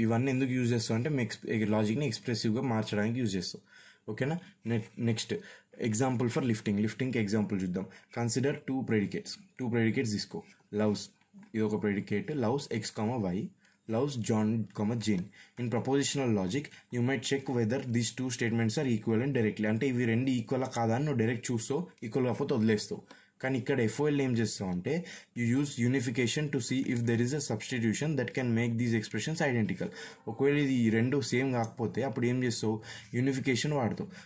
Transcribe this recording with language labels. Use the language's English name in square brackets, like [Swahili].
[Telugu] ఇవన్నీ ఎందుకు యూజ్ చేస్తావు అంటే లాజిక్ని ఎక్స్ప్రెసివ్గా మార్చడానికి యూజ్ చేస్తావు. ఓకేనా. నెక్స్ట్ ఎగ్జాంపుల్ ఫర్ లిఫ్టింగ్కి ఎగ్జాంపుల్ చూద్దాం. కన్సిడర్ టూ ప్రెడికేట్స్ తీసుకో. లవ్స్, ఇది ఒక predicate, loves X, Y, loves John, Jane. [English] In propositional logic, you might check whether these two statements are equivalent directly. [Telugu] అంటే ఇవి రెండు ఈక్వల్ కాదా అని నువ్వు డైరెక్ట్ చూస్తావు, ఈక్వల్ కాకపోతే వదిలేస్తావు. కానీ ఇక్కడ FOL ఏం చేస్తావు అంటే [English] You use unification to see if there is a substitution that can make these expressions identical. [Telugu] ఒకవేళ ఇది ఈ రెండు సేమ్ కాకపోతే అప్పుడు ఏం చేస్తావు? యూనిఫికేషన్ వాడతావు.